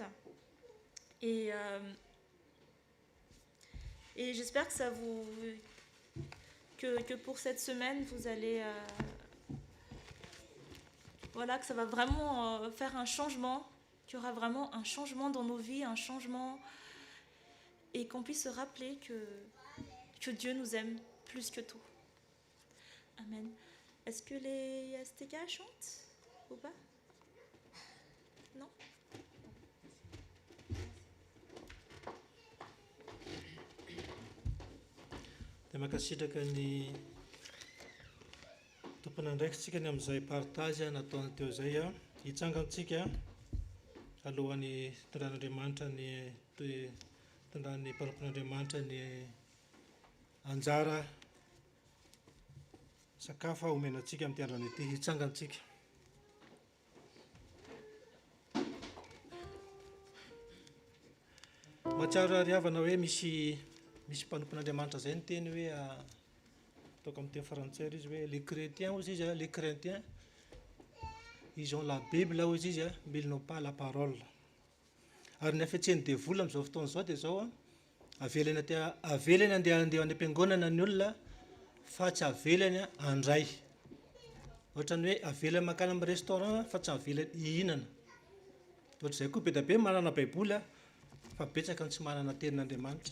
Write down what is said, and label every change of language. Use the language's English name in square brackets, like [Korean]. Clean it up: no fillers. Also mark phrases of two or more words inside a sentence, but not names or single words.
[French] Et j'espère que ça que pour cette semaine, vous allez que ça va vraiment faire un changement, qu'il y aura vraiment un changement dans nos vies, un changement, et qu'on puisse se rappeler que Dieu nous aime plus que tout. Amen. Est-ce que les STK chantent ou pas? Non? [Malagasy] Dia makasitraka ny tompona andraikitsika ny amin'izay partage nataony teo izay hitsangantsika alohan'ny tondran'Andriamanitra tondran'ny mpanompon'Andriamanitra ny anjara sakafo omenantsika amin'ny androany ity, hitsangantsika. Mahatsiaro ariavana hoe misy mpanompon'Andriamanitra zay ny teny hoe ataoko amin'ny teny frantsay izy hoe [French] les chrétiens [Malagasy] ozy izy [French] les chrétiens ils ont la Bible [Malagasy] ozy izy [French] mais ils n'ont pas la parole. [Malagasy] Ary ny afiatseny devoly amin'izao fotoana izao dia zao avelany andeha any am-piangonana ny olona fa tsy avelany andray. Ohatrany hoe avelany makany amin'ny restaurant fa tsy avelany hihinana. Ohatr'izay koa be dia be manana baiboly fa betsaka ny tsy manana tenin'Andriamanitra.